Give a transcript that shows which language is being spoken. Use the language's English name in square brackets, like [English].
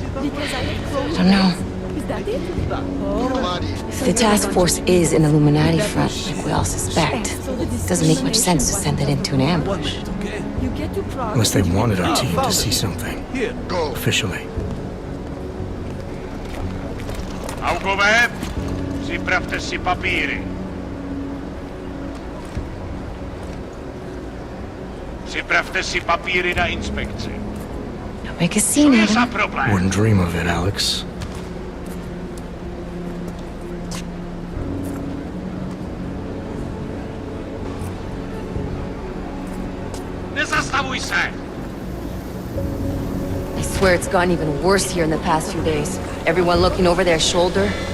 [English] I don't know. If the task force is an Illuminati front, like we all suspect, it doesn't make much sense to send it into an ambush. Unless they wanted our team to see something. Here, go. Officially. [Czech] Augově, připravte si papíry. Připravte si papíry na inspekci. [English] Don't make a scene, Adam. Wouldn't dream of it, Alex. [Czech] Nezastavuj se! [English] I swear it's gotten even worse here in the past few days. Everyone looking over their shoulder.